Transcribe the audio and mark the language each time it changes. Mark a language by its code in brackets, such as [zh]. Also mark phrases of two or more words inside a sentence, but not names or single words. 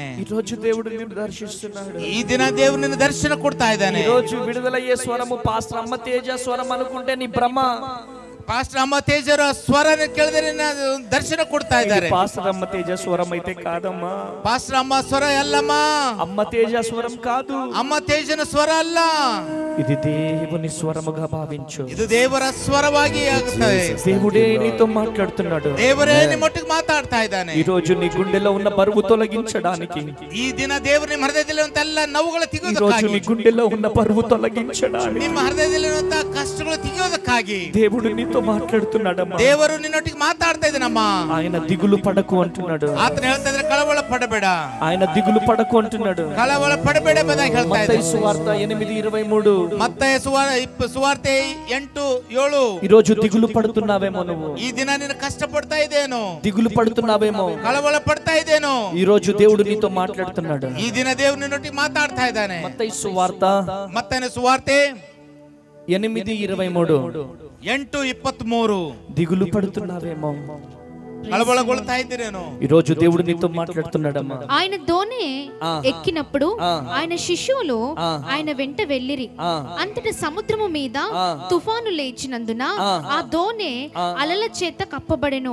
[te] ఈ రోజు దేవుడు నిన్ను దర్శిస్తున్నాడు, [kn] ಈ ದಿನ ದೇವ್ರು ನಿನ್ನ ದರ್ಶನ ಕೊಡ್ತಾ ಇದ್ದಾನೆ. [te] ఈ రోజు విడుదలయ్యే స్వరము పాస్టర్ అమ్మ తేజ స్వరం అనుకుంటే నీ భ్రమ, [kn] ಪಾಸ್ಟರ್ ಅಮ್ಮ ತೇಜರ ಸ್ವರನ ಕೇಳಿದ್ರೆ ದರ್ಶನ ಕೊಡ್ತಾ ಇದ್ದಾರೆ. [te] పాస్టర్ అమ్మ తేజ స్వరం అయితే కాదమ్మా, [kn] ಪಾಸ್ಟರ್ ಅಮ್ಮ ಸ್ವರ ಅಲ್ಲಮ್ಮ, [te] అమ్మ తేజ స్వరం కాదు, [kn] ಅಮ್ಮ ತೇಜನ ಸ್ವರ ಅಲ್ಲ, [te] ఇది దేవుని స్వరముగా భావించు, [kn] ಇದು ದೇವರ ಸ್ವರವಾಗಿ ಆಗುತ್ತದೆ. [te] దేవుడే నీతో మాట్లాడుతున్నాడు, [kn] ದೇವರೇ ನಿಮ್ಮೊಟ್ಟಿಗೆ ಮಾತಾಡ್ತಾ ಇದ್ದಾನೆ. [te] ఈ రోజు నీ గుండెలో ఉన్న బరువు తొలగించడానికి, [kn] ಈ ದಿನ ದೇವರು ನಿಮ್ಮ ಹೃದಯದಲ್ಲಿರುವಂತ ಎಲ್ಲ ನೋವುಗಳು [te] ఈ రోజు [kn] ತೆಗೆಯೋದಕ್ಕಾಗಿ, [te] నీ గుండెలో ఉన్న బరువు తొలగించడానికి [kn] ನಿಮ್ಮ ಹೃದಯದಲ್ಲಿರುವಂತ ಕಷ್ಟಗಳು ತೆಗೆಯೋದಕ್ಕಾಗಿ [te] దేవుడు నీతో మాట్లాడుతున్నాడమ్మా, [kn] ದೇವರು ನಿನ್ನೊಟ್ಟಿಗೆ ಮಾತಾಡ್ತಾ ಇದ್ದಾನಮ್ಮ. [te] ఆయన దిగులు పడకు అంటున్నాడు, [kn] ಆತನ ಹೇಳ್ತಾ ಇದ್ರೆ ಕಳವಳ ಪಡಬೇಡ, [te] ఆయన దిగులు పడకు అంటున్నాడు, [kn] ಕಳವಳ ಪಡಬೇಡ ಎಂಬುದಾಗಿ ಹೇಳ್ತಾ [te] మత్తయి [kn] ಇದ್ದಾನೆ. [te] సువార్త 8:23, [kn] ಮತ್ತಾಯ ಸುವಾರ್ತೆ 8:7. [te] ఈ రోజు దిగులు పడుతున్నావేమో, నువ్వు [kn] ಈ ದಿನ ನೀನು ಕಷ್ಟ ಪಡ್ತಾ ಇದೇನೋ, [te] దిగులు పడుతున్నావేమో, [kn] ಕಳವಳ ಪಡ್ತಾ ಇದೇನೋ, [te] ఈ రోజు దేవుడు నీతో మాట్లాడుతున్నాడు, [kn] ಈ ದಿನ ದೇವ್ರು ನಿನ್ನೊಟ್ಟಿಗೆ ಮಾತಾಡ್ತಾ ಇದ್ದಾನೆ. [te] మత్తయి సువార్త [kn] ಮತ್ತಾಯ ಸುವಾರ್ತೆ [te] 8:23, [kn] 8:23. [te] దిగులు పడుతున్నావేమో, [kn] ಕಳವಳಗೊಳ್ತಾ ಇದ್ದೀರೇನೋ, [te] ఈ రోజు దేవుడు నీతో మాట్లాడుతున్నాడమ్మా. ఆయన దోణి ఎక్కినప్పుడు ఆయన శిష్యులు ఆయన వెంట వెళ్ళిరి. అంతటి సముద్రము మీద తుఫాను లేచినందున ఆ దోణి అలల చేత కప్పబడెను.